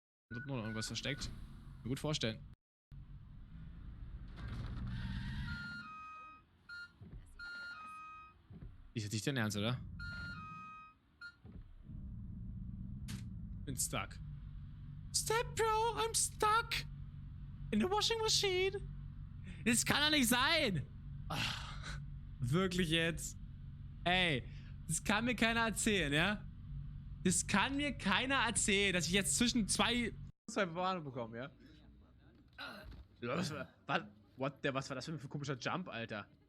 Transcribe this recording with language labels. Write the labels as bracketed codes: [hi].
[de] Wird nur noch irgendwas versteckt. Mir gut vorstellen. Ist jetzt nicht dein Ernst, oder? Bin stuck. [en] Step, Bro, I'm stuck in the washing machine. [de] Das kann doch nicht sein. Ach, wirklich jetzt? Ey, das kann mir keiner erzählen, ja? Das kann mir keiner erzählen, dass ich jetzt zwischen zwei Bewahrungen bekomme, ja? Was war das für ein komischer Jump, Alter?